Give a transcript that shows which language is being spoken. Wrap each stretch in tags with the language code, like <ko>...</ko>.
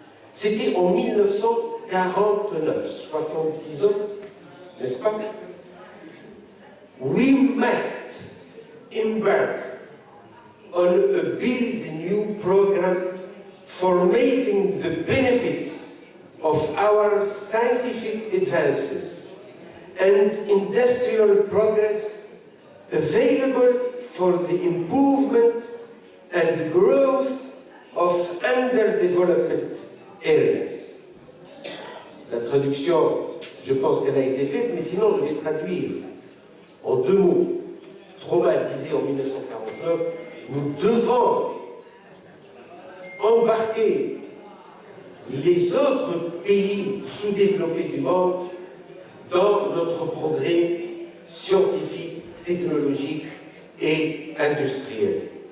<fr>C'était en 1949, 70 ans, n'est-ce pas?</fr> <en>We must embark on a build new program for making the benefits of our scientific advances and industrial progress available for the improvement and growth of underdeveloped areas.</en> <fr>La traduction, je pense qu'elle a été faite, mais sinon je vais traduire en deux mots. Truman disait en 1949, nous devons embarquer les autres pays sous-développés du monde dans notre progrès scientifique, technologique et industriel.</fr>